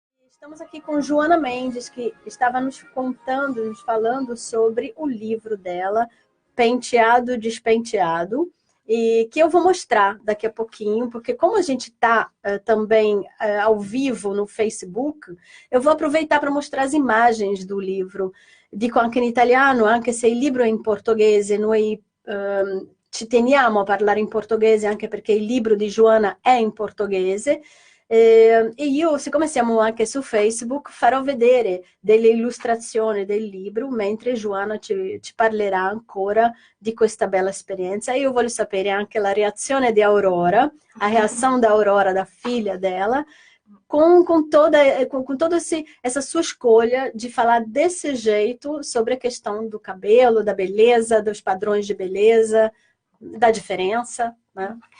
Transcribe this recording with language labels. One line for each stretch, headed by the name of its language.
Portuguese: Estamos aqui com Joana Mendes, que estava nos falando sobre o livro dela, Penteado Despenteado, e que eu vou mostrar daqui a pouquinho, porque como a gente está também ao vivo no Facebook, eu vou aproveitar para mostrar as imagens do livro.
Italian: Dico anche in italiano, anche se il libro è in portoghese, noi ci teniamo a parlare in portoghese, anche perché il libro di Joana è in portoghese. E io, siccome siamo anche su Facebook, farò vedere delle illustrazioni del libro mentre Joana ci parlerà ancora di questa bella esperienza. E io voglio sapere anche la reazione di Aurora,
Portuguese: a reação da Aurora, da filha dela, com toda essa sua escolha de falar desse jeito sobre a questão do cabelo, da beleza, dos padrões de beleza, da diferença, né?